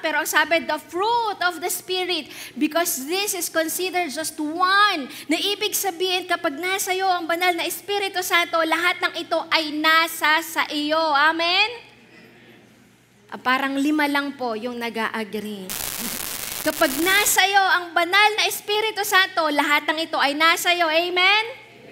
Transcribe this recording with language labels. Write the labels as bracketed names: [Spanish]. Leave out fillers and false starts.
[Filipino] Pero ang sabi, [English] the fruit of the Spirit. Because this is considered just one. [Filipino] Na ibig sabihin, kapag nasa iyo ang banal na Espiritu Santo, lahat ng ito ay nasa sa iyo. Amen? Parang 5 lang po yung nag-a-agree. Kapag nasa iyo ang banal na Espiritu Santo, lahat ng ito ay nasa iyo. Amen?